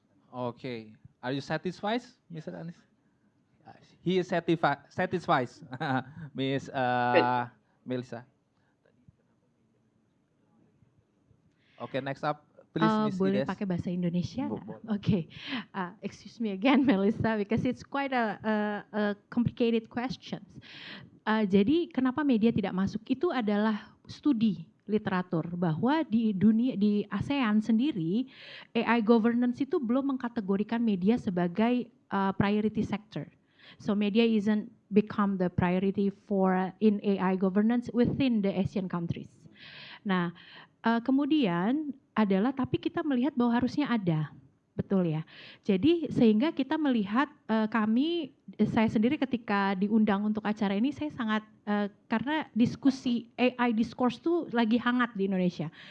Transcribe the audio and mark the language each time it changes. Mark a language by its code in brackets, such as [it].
[en] Okay, are you satisfied, Mr. Anis? He is satisfied, Miss Melissa. Okay, next up, please, Miss [id] Boleh Ines. pakai bahasa Indonesia? [en] Okay, excuse me again, Melissa, because it's quite a complicated questions. [id] Jadi kenapa media tidak masuk? Itu adalah studi literatur bahwa di dunia, di ASEAN sendiri, AI governance itu belum mengkategorikan media sebagai priority sector. [en] So media isn't become the priority for in AI governance within the Asian countries. [id] Nah, kemudian adalah tapi kita melihat bahwa harusnya ada, betul ya. Jadi sehingga kita melihat saya sendiri ketika diundang untuk acara ini saya sangat karena diskusi AI Discourse itu lagi hangat di Indonesia.